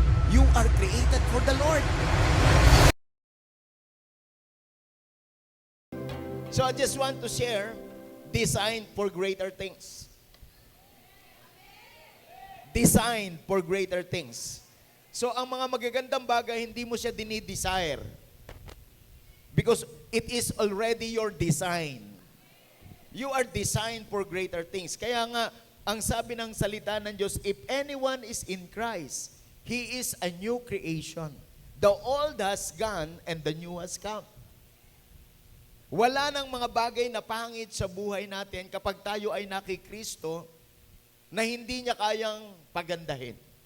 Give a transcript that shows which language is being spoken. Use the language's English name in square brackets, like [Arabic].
[English] You are created for the Lord. So I just want to share, design for greater things. Design for greater things. [Filipino] So ang mga magagandang bagay, hindi mo siya dinidesire. [English] Because it is already your design. You are designed for greater things. [Filipino] Kaya nga, ang sabi ng salita ng Diyos, [English] if anyone is in Christ, he is a new creation. The old has gone and the new has come. [Filipino] Wala nang mga bagay na pangit sa buhay natin kapag tayo ay nakikristo na hindi niya kayang pagandahin.